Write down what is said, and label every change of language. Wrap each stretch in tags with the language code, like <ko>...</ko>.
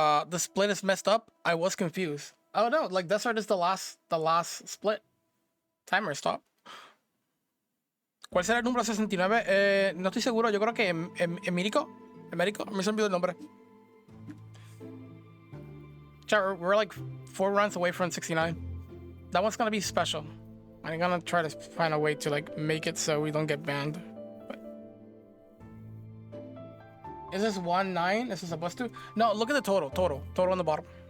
<en>The split is messed up. I was confused. Oh no, like Desert is the last split. Timer stop.</en> <es>¿Cuál será el número 69? No estoy seguro, yo creo que Emérico. Emérico, me se olvidó el nombre.</es> <en>Chat, we're like 4 runs away from 69. That one's gonna be special. I'm gonna try to find a way to like make it so we don't get banned. But... Is this 1-9? Is this supposed to? No, look at the total on the bottom.</en>